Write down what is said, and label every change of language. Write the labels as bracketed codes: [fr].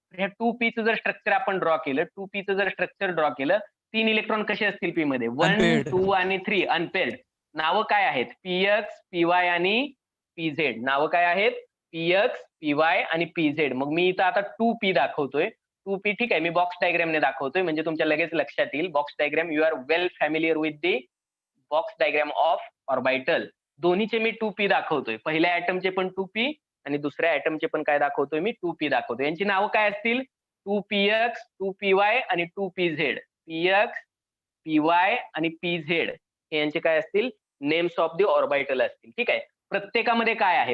[mr] ह्या 2p चं जर स्ट्रक्चर आपण ड्रॉ केलं, 2p चं जर स्ट्रक्चर ड्रॉ केलं, 3 इलेक्ट्रॉन कसे असतील p मध्ये? 1 [en] Unpaired. [mr] 2 आणि 3 अनपेअर्ड. नावं काय आहेत? px, py आणि pz. नावं काय आहेत? px, py आणि pz. मग मी इथं आता 2p दाखवतोय. 2p ठीक आहे, मी बॉक्स डायग्रामने दाखवतोय म्हणजे तुमच्या लगेच लक्षात येईल. [en] Box diagram, you are well familiar with the box diagram of orbital. [mr] दोन्हीचे मी 2p दाखवतोय. पहिल्या ऍटमचे पण 2p आणि दुसऱ्या ऍटमचे पण काय दाखवतोय मी? 2p दाखवतोय. यांची नावं काय असतील? 2px, 2py आणि 2pz. px, py आणि pz हे यांचे काय असतील? [en] names of the orbital [mr] असतील. ठीक आहे. प्रत्येकामध्ये काय आहे?